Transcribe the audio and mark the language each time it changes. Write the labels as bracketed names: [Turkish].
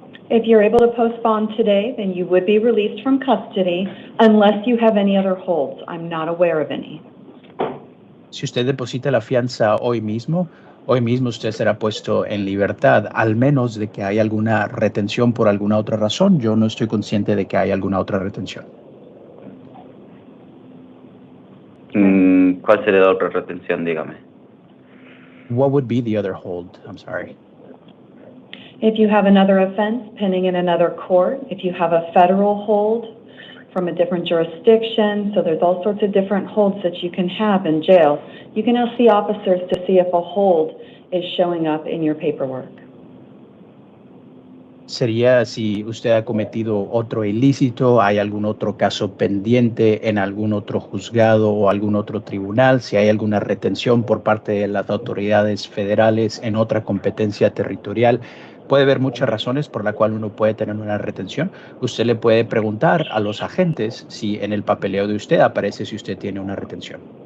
[English] If you're able to post bond today, then you would be released from custody unless you have any other holds. I'm not aware of any. [Spanish] Si usted deposita la fianza hoy mismo, Hoy mismo usted será puesto en libertad, al menos de que haya alguna retención por alguna otra razón. Yo no estoy consciente de que haya alguna otra retención. ¿Cuál sería la otra retención? Dígame. [English] What would be the other hold? I'm sorry. If you have another offense pending in another court, if you have a federal hold from a different jurisdiction, so there's all sorts of different holds that you can have in jail. You can ask the officers to see if a hold is showing up in your paperwork. [Spanish] Sería si usted ha cometido otro ilícito, hay algún otro caso pendiente en algún otro juzgado o algún otro tribunal, si hay alguna retención por parte de las autoridades federales en otra competencia territorial. Puede haber muchas razones por la cual uno puede tener una retención. Usted le puede preguntar a los agentes si en el papeleo de usted aparece si usted tiene una retención.